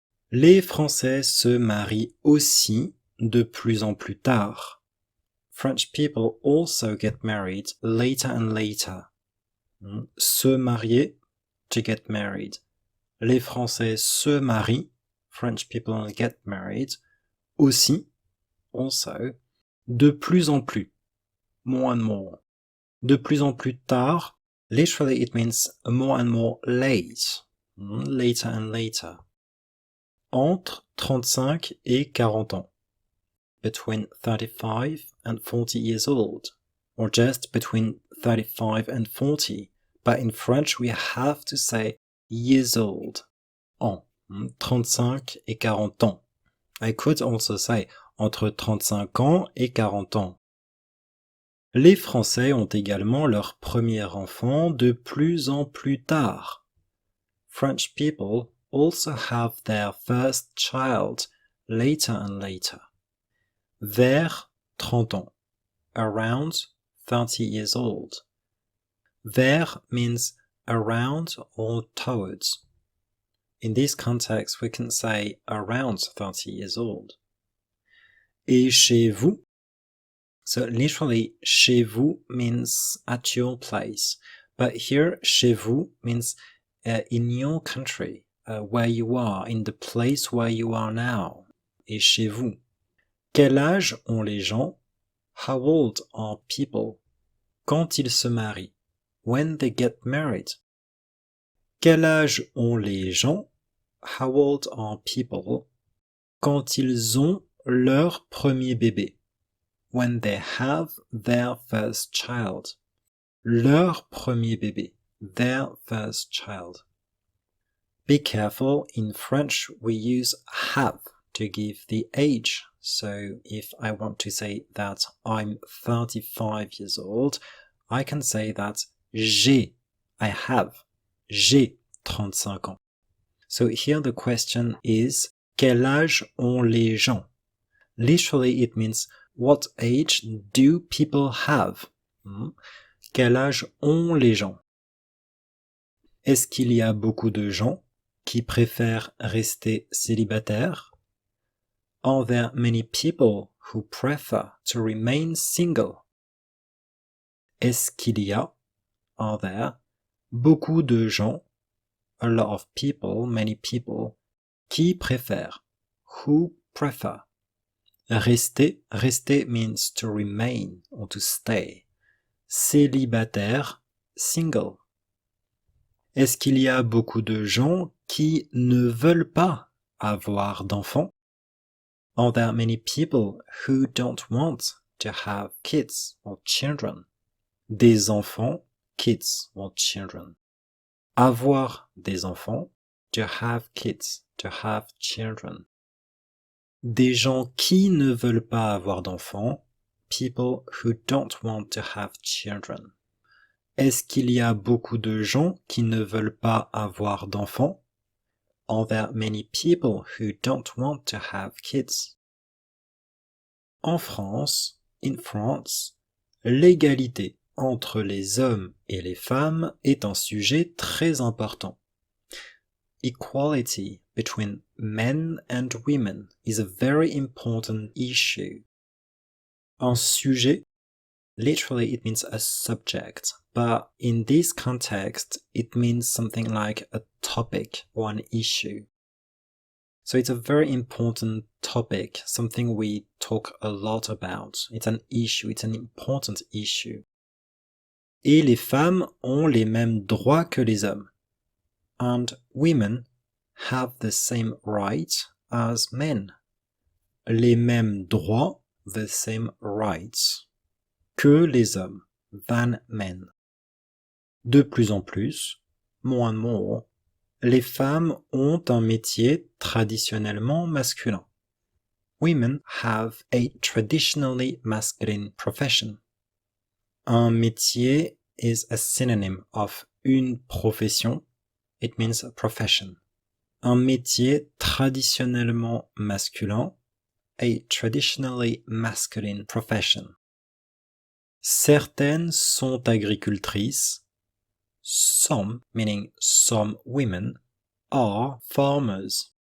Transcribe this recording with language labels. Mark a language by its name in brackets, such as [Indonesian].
[French] Les Français se marient aussi de plus en plus tard. [English] French people also get married later and later. [French] Se marier, [English] to get married. [French] Les Français se marient, [English] French people get married, aussi, also, [French] de plus en plus, [English] more and more. [French] De plus en plus tard, [English] literally it means more and more late, later and later. [French] Entre 35 et 40 ans. [English] Between 35 and 40 years old. Or just between 35 and 40. But in French we have to say years old. [French] Ans. 35 et 40 ans. [English] I could also say [French] entre 35 ans et 40 ans. Les Français ont également leur premier enfant de plus en plus tard. [English] French people also have their first child later and later. [French] Vers 30 ans. [English] Around 30 years old. Vers means around or towards. In this context, we can say around 30 years old. [French] Et chez vous? [English] So literally, chez vous means at your place. But here, chez vous means in your country, where you are, in the place where you are now. [French] Et chez vous? Quel âge ont les gens? [English] How old are people? [French] Quand ils se marient? [English] When they get married? [French] Quel âge ont les gens? [English] How old are people? [French] Quand ils ont leur premier bébé? [English] When they have their first child. [French] Leur premier bébé. [English] Their first child. Be careful, in French we use have to give the age. So if I want to say that I'm 35 years old, I can say that j'ai, I have, [French] j'ai 35 ans. [English] So here the question is, [French] quel âge ont les gens? [English] Literally it means, what age do people have? [French] Quel âge ont les gens? Est-ce qu'il y a beaucoup de gens qui préfèrent rester célibataires? [English] Are there many people who prefer to remain single? [French] Est-ce qu'il y a? [English] Are there? [French] Beaucoup de gens, [English] a lot of people, many people, [French] qui préfèrent? [English] Who prefer? Rester, rester means to remain or to stay. Célibataire, single. [French] Est-ce qu'il y a beaucoup de gens qui ne veulent pas avoir d'enfants? [English] Are there many people who don't want to have kids or children? [French] Des enfants, [English] kids or children. [French] Avoir des enfants, [English] to have kids, to have children. [French] Des gens qui ne veulent pas avoir d'enfants, [English] people who don't want to have children. [French] Est-ce qu'il y a beaucoup de gens qui ne veulent pas avoir d'enfants? [English] Are there many people who don't want to have kids? [French] En France, [English] in France, [French] l'égalité entre les hommes et les femmes est un sujet très important. [English] Equality between men and women is a very important issue. Un sujet, literally it means a subject, but in this context it means something like a topic or an issue. So it's a very important topic, something we talk a lot about. It's an issue, it's an important issue. [French] Et les femmes ont les mêmes droits que les hommes. [English] And women have the same rights as men. [French] Les mêmes droits, [English] the same rights, [French] que les hommes, [English] than men. [French] De plus en plus, [English] more and more, [French] les femmes ont un métier traditionnellement masculin. [English] Women have a traditionally masculine profession. Un métier is a synonym of une profession. It means a profession. [French] Un métier traditionnellement masculin, [English] a traditionally masculine profession. [French] Certaines sont agricultrices. [English] Some, meaning some women, are farmers.